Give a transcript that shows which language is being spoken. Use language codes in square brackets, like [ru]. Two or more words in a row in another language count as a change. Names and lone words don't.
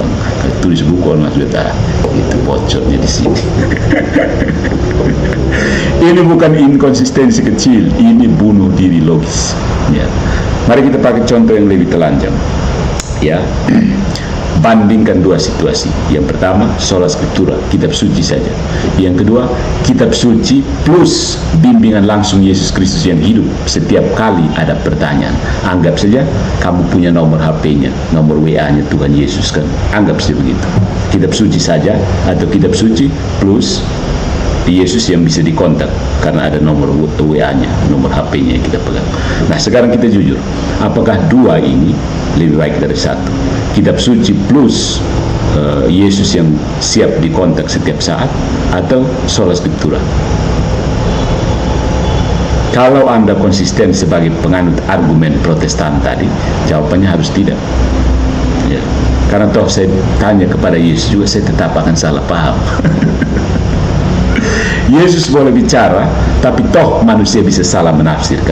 [id] Kalau tulis buku orang sudah itu bocornya di sini. Ini bukan inkonsistensi kecil, ini bunuh diri logis. Ya. Mari kita pakai contoh yang lebih telanjang. Ya. Bandingkan dua situasi. Yang pertama, [la] sola scriptura, [id] kitab suci saja. Yang kedua, kitab suci plus bimbingan langsung Yesus Kristus yang hidup. Setiap kali ada pertanyaan, anggap saja kamu punya nomor HP-nya, nomor WA-nya Tuhan Yesus kan. Anggap saja begitu. Kitab suci saja atau kitab suci plus Yesus yang bisa dikontak karena ada nomor WA-nya, nomor HP-nya yang kita pegang. Nah, sekarang kita jujur, apakah dua ini lebih baik dari satu? Kitab suci plus Yesus yang siap dikontak setiap saat, atau [la] sola scriptura? [id] Kalau Anda konsisten sebagai penganut argumen Protestan tadi, jawabannya harus tidak. Ya. Karena toh saya tanya kepada Yesus juga, saya tetap akan salah paham. Yesus boleh bicara, tapi toh manusia bisa salah menafsirkan.